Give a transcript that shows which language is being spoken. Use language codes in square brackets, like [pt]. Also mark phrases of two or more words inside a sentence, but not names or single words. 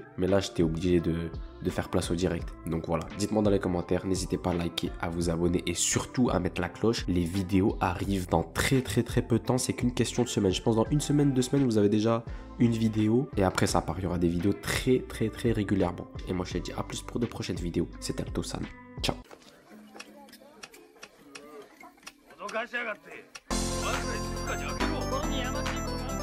[fr] Mais là, j'étais obligé de faire place au direct. Donc voilà, dites-moi dans les commentaires. N'hésitez pas à liker, à vous abonner et surtout à mettre la cloche. Les vidéos arrivent dans très peu de temps. C'est qu'une question de semaine. Je pense dans une semaine, 2 semaines, vous avez déjà une vidéo. Et après ça part, il y aura des vidéos très régulièrement. Et moi, je te dis à plus pour de prochaines vidéos. C'était Alto-san. Ciao. [ja] しやがって。まずい静かに開けろ。この山地